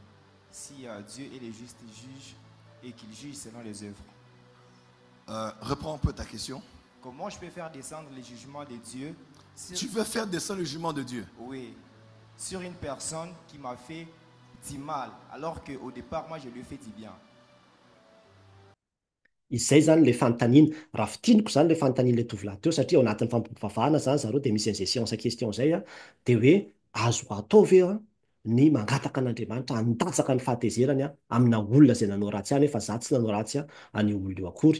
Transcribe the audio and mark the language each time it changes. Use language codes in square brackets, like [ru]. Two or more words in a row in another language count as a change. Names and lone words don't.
[fr] Si Dieu est le juste juge et qu'il juge selon les œuvres. Reprends un peu ta question. Comment je peux faire descendre le jugement de Dieu Tu veux faire descendre le jugement de Dieu? oui, sur une personne qui m'a fait du mal alors qu'au départ moi je lui fais du bien. [mg] Izay zany le fanontaniana, raha fitiniko zany le fanontanian'ilay tovolahy teo satria ao anatin'ny fampivavahana zany zareo dia misy an'izay [fr] séance question [mg] zay dia hoe azo atao ve ny mangataka an'Andriamanitra handatsaka ny fahatezerany amina olona izay nanao ratsy ihany fa za tsy nanao ratsy an'io olona io akory.